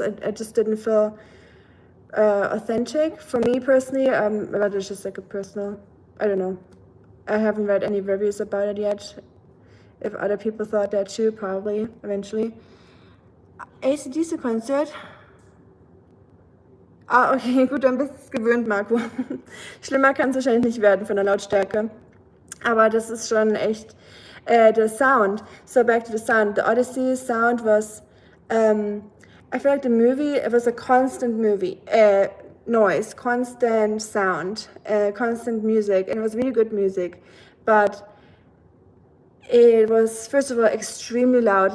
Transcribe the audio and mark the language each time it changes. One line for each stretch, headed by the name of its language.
English: I just didn't feel authentic for me personally. But it's just like a personal, I don't know. I haven't read any reviews about it yet. If other people thought that too, probably eventually.
German: AC/DC Konzert. Ah, okay, gut, dann bist du es gewöhnt, Marco. Schlimmer kann es wahrscheinlich nicht werden von der Lautstärke. Aber das ist schon echt
English: the sound. So back to the sound. The Odyssey sound was, I feel like the movie, it was a constant noise, constant sound, constant music, and it was really good music. But it was, first of all, extremely loud.